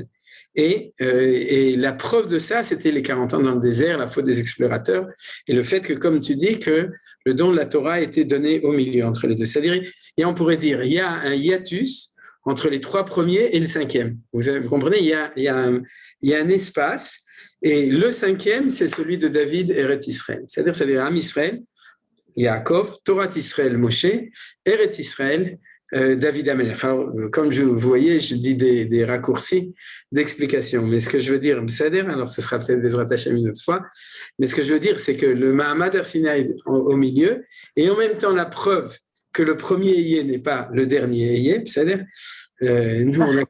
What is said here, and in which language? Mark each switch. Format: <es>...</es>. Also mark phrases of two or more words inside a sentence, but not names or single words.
<fr>Et la preuve de ça, c'était les 40 ans dans le désert, la faute des explorateurs, et le fait que, comme tu dis, que le don de la Torah a été donné au milieu entre les deux. C'est-à-dire, on pourrait dire, il y a un hiatus entre les 3 premiers et le 5e. Vous comprenez, il y a un espace, et le 5e, c'est celui de David</fr> <he>ארץ ישראל.</he> <fr>C'est-à-dire</fr> <he>עם ישראל,</he> <fr>Yaakov,</fr> <he>תורה ישראל,</he> <fr>Moshe,</fr> <he>ארץ ישראל, דוד המלך.</he> <fr>Enfin, comme vous voyez, je dis des raccourcis d'explication. Mais ce que je veux dire, alors ce sera peut-être</fr> <he>בעזרת השם</he> <fr>une autre fois, mais ce que je veux dire, c'est que le</fr> <he>מעמד הר סיני</he> <fr>au milieu, et en même temps la preuve que le premier Eyé n'est pas le dernier Eyé, c'est-à-dire, nous,</fr>